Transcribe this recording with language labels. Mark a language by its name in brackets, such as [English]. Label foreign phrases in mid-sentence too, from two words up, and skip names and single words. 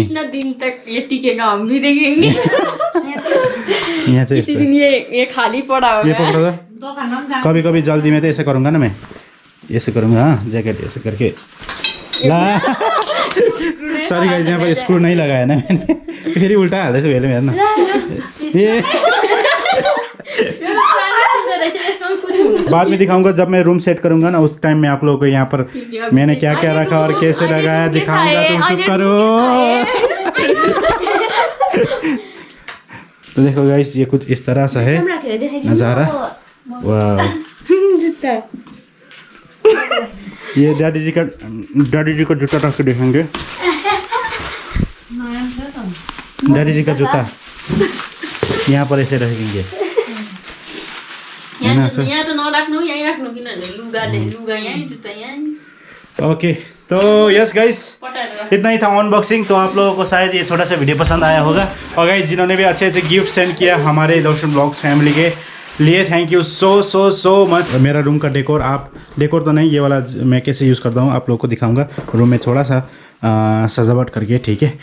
[Hindi] कितना दिन तक ये टिकेगा हम भी देखेंगे। यहाँ से किसी दिन ये खाली पड़ा ये होगा। पकड़ो तो। कभी कभी जल्दी में तो ऐसे करूँगा ना मैं, ऐसे करूँगा। हाँ जैकेट ऐसे करके ला। [English] sorry guys, [Hindi] यहाँ पर स्क्रू नहीं लगाया ना मैंने, फिर ही [Nepali] उल्टा हाल्दैछ मैले हेर्न। [Hindi] ये बाद में दिखाऊंगा जब मैं [English] room set [Hindi] करूंगा ना, उस टाइम में आप लोगों को यहाँ पर मैंने क्या क्या रखा और कैसे लगाया दिखाऊंगा। तुम चुप करो। तो देखो गाइस ये कुछ इस तरह सा है नज़ारा। वाह ये डैडी जी का जूता रख के देखेंगे। डैडी जी का जूता यहाँ पर ऐसे रखेंगे। [Nepali] यहाँ तो नराख्नु, यहीँ राख्नु, किनभने लुगा यहीँ, जुत्ता यहीँ। [Hindi] ओके तो [English] yes guys [Hindi] इतना ही था अनबॉक्सिंग। तो आप लोगों को शायद ये छोटा सा वीडियो पसंद आया होगा। और गाइस जिन्होंने भी अच्छे अच्छे [English] gift send [Hindi] किया हमारे दर्शन ब्लॉग्स फैमिली के लिए, [English] thank you so much. [Hindi] मेरा रूम का डेकोर, आप डेकोर तो नहीं, ये वाला मैं कैसे यूज़ करता हूँ आप लोगों को दिखाऊंगा रूम में थोड़ा सा सजावट करके, ठीक है।